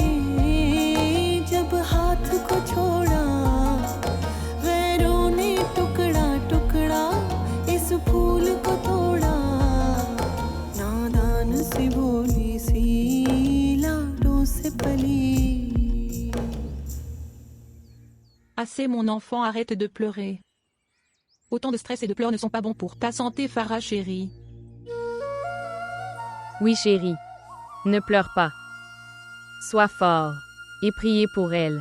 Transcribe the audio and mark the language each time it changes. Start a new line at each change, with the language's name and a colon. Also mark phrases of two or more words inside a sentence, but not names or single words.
Hindi: जब हाथ को छोड़ा गैरों ने टुकड़ा टुकड़ा इस फूल को तोड़ा नादान थोड़ी सी लाडों से पली.
French: Assez mon enfant, arrête de pleurer. Autant de stress et de pleurs ne sont pas bons pour ta santé, Farah chérie. Oui, chérie. Ne pleure pas. Sois fort et priez pour elle.